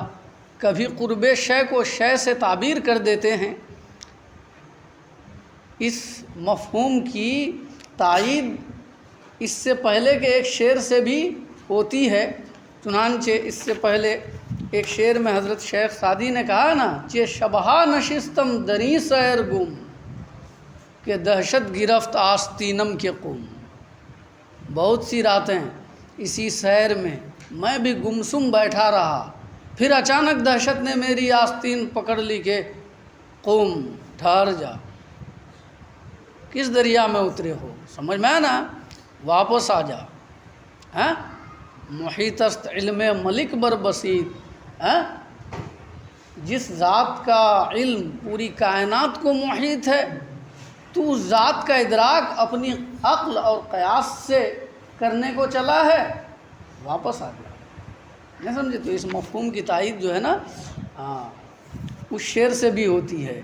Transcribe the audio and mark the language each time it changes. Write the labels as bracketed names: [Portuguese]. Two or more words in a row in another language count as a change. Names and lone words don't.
[Urdu] کبھی قرب شے کو شے سے تعبیر کر دیتے ہیں. اس مفہوم کی تائید اس سے پہلے کے ایک شعر سے بھی ہوتی ہے. چنانچہ اس سے پہلے ایک شعر میں حضرت شیخ سعدی نے کہا نا، [Persian] چہ شبہا نشستم دری سیر گم، کہ دہشت گرفت آستینم کے قم. [Urdu] بہت سی راتیں اسی سیر میں بھی گمسم بیٹھا رہا، پھر اچانک دہشت نے میری آستین پکڑ لی کہ قم، ٹھہر جا. کس دریا میں اترے ہو؟ سمجھ میں آیا نا؟ واپس آ جا. [Persian] محیط است علم ملک بر بسیط، [Urdu] جس ذات کا علم پوری کائنات کو محیط ہے، تو اس ذات کا ادراک اپنی عقل اور قیاس سے کرنے کو چلا ہے، واپس آ گیا، نہیں سمجھے؟ تو اس مفہوم کی تائید جو ہے نا اس شعر سے بھی ہوتی ہے۔